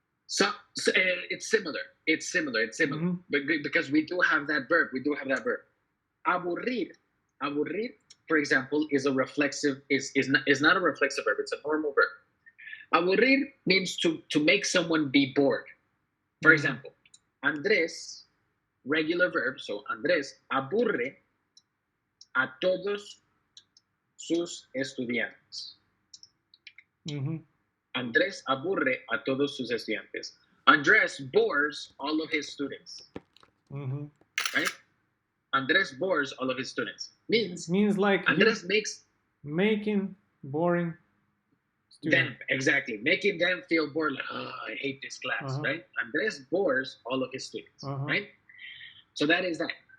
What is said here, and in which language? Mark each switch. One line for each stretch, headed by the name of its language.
English: So it's similar. It's similar. Because we do have that verb. Aburrir, for example, is a reflexive. Is not a reflexive verb. It's a normal verb. Aburrir means to make someone be bored. For example, Andrés, regular verb.
Spanish: So Andrés aburre a todos sus estudiantes. Andrés aburre a todos sus estudiantes.
English: Andrés bores all of his students. Right? Andrés bores all of his students. Means like Andrés making boring students. Them, exactly. Making them feel bored, like, oh, I hate this class, right? Andrés bores all of his students, right? So that is that.